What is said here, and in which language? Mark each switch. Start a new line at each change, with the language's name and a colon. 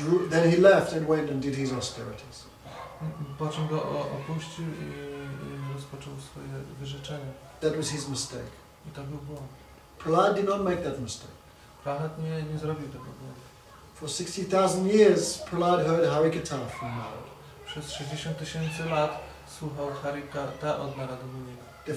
English: Then he left and went and did his austerities.
Polish: Po czym go opuścił i rozpoczął swoje wyrzeczenia.
English: That was his mistake.
Polish: I to był błąd.
English: Prahlad did not make that mistake.
Polish: Prahlad nie zrobił tego błędu.
English: For 60,000 years, Prahlad heard Harikatha from Narada.
Polish: Przez 60 000 lat słuchał Harikata od Narada Muniego.